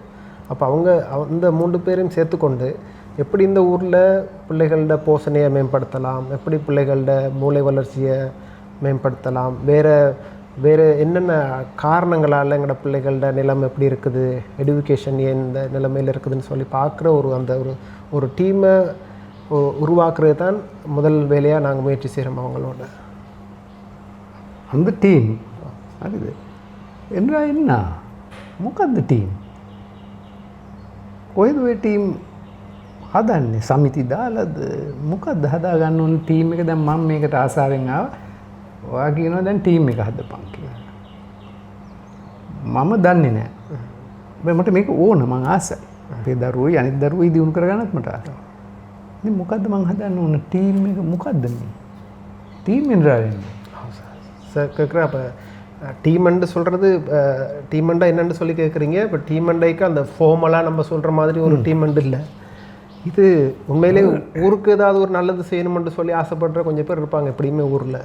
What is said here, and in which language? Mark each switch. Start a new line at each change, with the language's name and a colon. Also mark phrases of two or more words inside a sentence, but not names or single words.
Tamil: அப்போ அந்த 3 பேரையும் சேர்த்துக்கொண்டு எப்படி இந்த ஊரில் பிள்ளைகளோட போஷணையை மேம்படுத்தலாம், எப்படி பிள்ளைகளோட மூளை வளர்ச்சியை மேம்படுத்தலாம், வேறு என்னென்ன காரணங்களால் எங்களோட பிள்ளைகளோட நிலைமை எப்படி இருக்குது, எடுக்கேஷன் ஏன் இந்த நிலைமையில் இருக்குதுன்னு சொல்லி பார்க்குற ஒரு டீமை உருவாக்குறது தான் முதல் வேலையாக நாங்கள் முயற்சி செய்கிறோம் அவங்களோட. அந்த டீம் அது என்ன
Sinhala: මොකද්ද ටීම්? කොහෙද ඔය ටීම් හදන්නේ? සමිති දාලාද මොකද්ද හදාගන්න ඕන ටීම් එක? දැන් මම මේකට ආසාවෙන් ආවා. ඔයා කියනවා දැන් ටීම් එක හදපන් කියලා. මම දන්නේ නැහැ. හැබැයි මට මේක ඕන, මං ආසයි. අපේ දරුවෝයි අනිත් දරුවෝයි දිනු කරගන්නත් මට ආසයි. ඉතින් මොකද්ද මං හදන්න ඕන ටීම් එක? මොකද්ද මේ ටීම් என்றால்
Tamil: சார் கேட்குறேன். அப்போ டீமண்டு சொல்கிறது டீமண்டா என்னென்னு சொல்லி கேட்குறீங்க. இப்போ டீமண்டைக்கு அந்த ஃபார்மலாக நம்ம சொல்கிற மாதிரி ஒரு டீமண்டு இல்லை. இது உண்மையிலே ஊருக்கு ஏதாவது ஒரு நல்லது செய்யணுமென்று சொல்லி ஆசைப்படுற கொஞ்சம் பேர் இருப்பாங்க எப்படியுமே ஊரில்.